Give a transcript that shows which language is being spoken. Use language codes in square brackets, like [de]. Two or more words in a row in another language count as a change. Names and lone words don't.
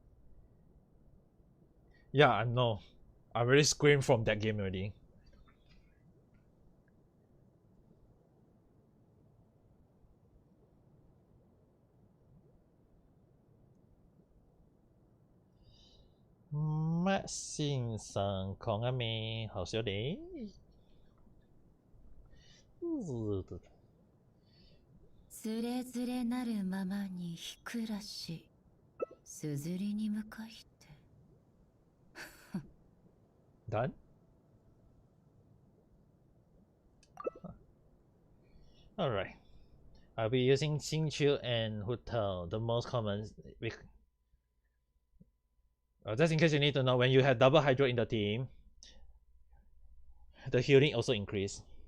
[en] Yeah, I know. I already screamed from that game already. [yue] Matt 先生講緊咩？好少你。 [ja] つれづれなるままにひくらしすずりに向かいて [en] Done? Alright. I'll be using Xingqiu and Hotel, the most common. Just in case you need to know, when you have double hydro in the team, the healing also increase.